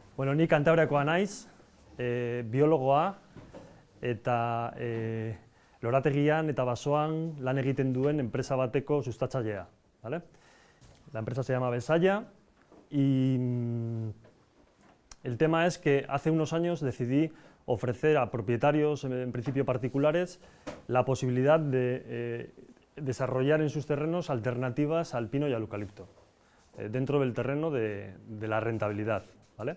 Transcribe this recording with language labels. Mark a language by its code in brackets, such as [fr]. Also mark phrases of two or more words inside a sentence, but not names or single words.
[eu] Bueno, ni Kantabriakoa naiz, biologoa eta lorategian eta basoan lan egiten duen enpresa bateko sustatzailea, [es] ¿vale? La empresa se llama Besaya y el tema es que hace unos años decidí ofrecer a propietarios, en principio particulares, la posibilidad de desarrollar en sus terrenos alternativas al pino y al eucalipto, dentro del terreno de la rentabilidad, ¿vale?